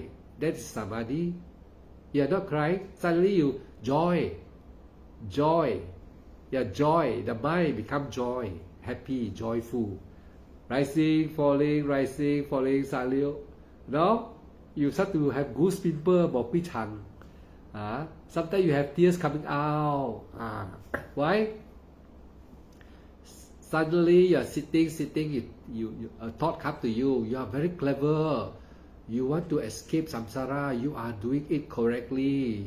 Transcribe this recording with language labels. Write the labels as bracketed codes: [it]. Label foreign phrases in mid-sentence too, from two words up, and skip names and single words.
[en] That is samadhi. You are not crying. Suddenly you joy. Yeah, joy. The mind become joy, happy, joyful. Rising, falling, suddenly. No, you start to have goose pimple, bo pi chang. Sometimes you have tears coming out. Why? Suddenly you are sitting. A thought comes to you. You are very clever. You want to escape samsara. You are doing it correctly.